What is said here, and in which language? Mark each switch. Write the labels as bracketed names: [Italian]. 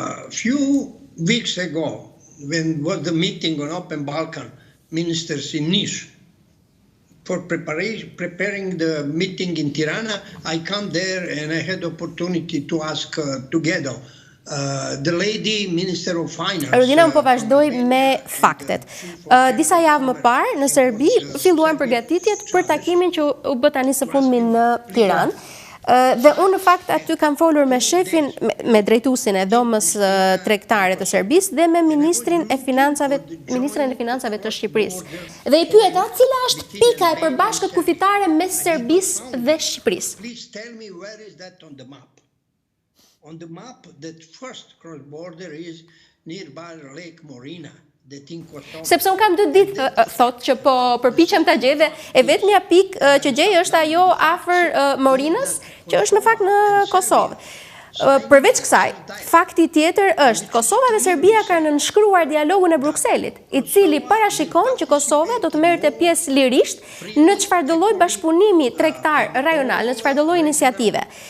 [English] Few weeks ago, when was the meeting on Open Balkan ministers in Niš, for preparing the meeting in Tirana, I come there and I had the opportunity to ask together the lady minister of finance. [Albanian] Rudina, po vazhdoj me faktet. Disa javë më parë në Serbi filluan përgatitjet për takimin që u bë tani së fundmi në Tiranë. Dhe unë në fakt aty kam folur me shefin, me drejtuesin e dhomës tregtare të Serbisë dhe me ministrin e financave të Shqipërisë. Dhe i pyeta cila është pika e përbashkët kufitare mes Serbisë dhe Shqipërisë. [English] Please tell me where is that on the map? On the map, that first cross border is nearby Lake Morina. [Albanian] Sepse unë kam 2 ditë thot që po përpiqem ta gjej dhe e vetmja pikë që gjej është ajo afër Morinës, që është në fakt në Kosovë. Përveç kësaj, fakti tjetër është Kosova dhe Serbia kanë nënshkruar dialogun e Brukselit, i cili parashikon që Kosova do të merrte pjesë lirisht në çfarëdo lloj bashkëpunimi tregtar rajonal, në çfarëdo lloj iniciative.